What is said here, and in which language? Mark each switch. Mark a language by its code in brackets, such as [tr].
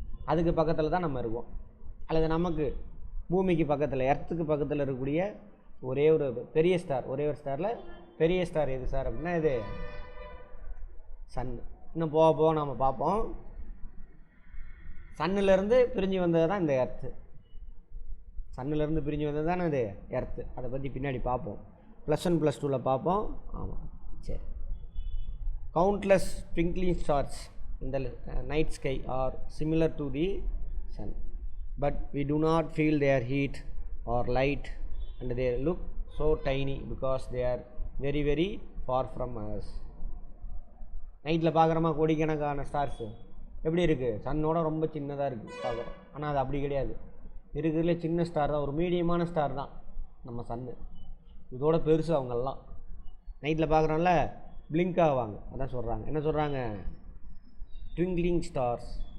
[ta] அதுக்கு பக்கத்தில் தான் நம்ம இருக்கோம். அல்லது நமக்கு பூமிக்கு பக்கத்தில், எர்த்துக்கு பக்கத்தில் இருக்கக்கூடிய ஒரே ஒரு பெரிய ஸ்டார், ஒரே ஒரு ஸ்டாரில் பெரிய ஸ்டார் எது சார் அப்படின்னா இது சன்னு. இன்னும் போக போக நம்ம பார்ப்போம். சன்னிலேருந்து பிரிஞ்சு வந்தது தான் இந்த எர்த்து. சன்னிலேருந்து பிரிஞ்சு வந்தது தானே இது எர்த்து. அதை பற்றி பின்னாடி பார்ப்போம், +1 +2 பார்ப்போம். ஆமாம், சரி. [en] Countless twinkling stars in the night sky are similar to the sun, but we do not feel their heat or light, and they look so tiny because they are very very far from us. [ta] நைட்டில் பார்க்குறோமா கோடிக்கணக்கான Stars, எப்படி இருக்குது, சன்னோட ரொம்ப சின்னதாக இருக்குது பார்க்குறோம். ஆனால் அது அப்படி கிடையாது. இருக்கிறதுல சின்ன ஸ்டார் தான், ஒரு மீடியமான ஸ்டார் தான் நம்ம சன்னு. இதோட பெருசு அவங்கெல்லாம். நைட்டில் பார்க்குறோம்ல, பிளிங்க் ஆவாங்க. அதான் சொல்கிறாங்க, என்ன சொல்கிறாங்க, ட்விங்கிளிங் ஸ்டார்ஸ்.